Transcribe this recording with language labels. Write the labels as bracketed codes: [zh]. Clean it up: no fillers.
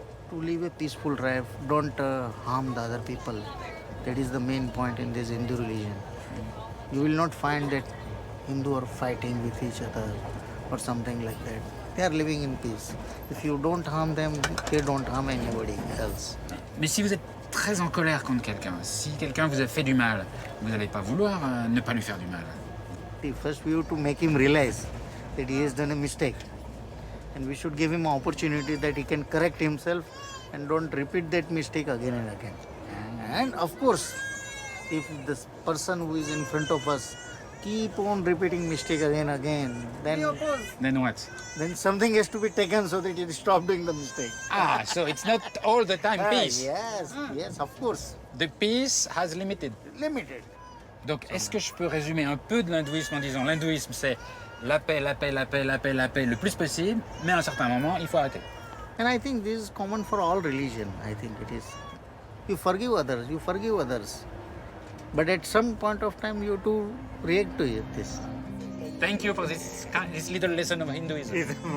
[en] To live a peaceful life, don't harm the other people. That is the main point in this Hindu religion. You will not find that Hindu are fighting with each other or something like that. They are living in peace. If you don't harm them, they don't harm anybody else. [fr] Mais si vous êtes très en colère contre quelqu'un, si quelqu'un vous a fait du mal, vous n'allez pas vouloir ne pas lui faire du mal. [en] See, first we have to make him realize that he has done a mistake. And we should give him an opportunity that he can correct himself and don't repeat that mistake again and again. And of course, if this person who is in front of us keep on repeating mistake again and again, Then what? then something has to be taken so that he stop doing the mistake. Ah, so it's not all the time peace. Yes, of course. The peace has limited. Limited. [fr] Donc, est-ce que je peux résumer un peu de l'hindouisme en disant l'hindouisme, c'est la paix, la paix, la paix, la paix, la paix le plus possible, mais à un certain moment, il faut arrêter. [en] And I think this is common for all religion. I think it is. You forgive others. But at some point of time, you have to react to it, this. Thank you for this little lesson of Hinduism.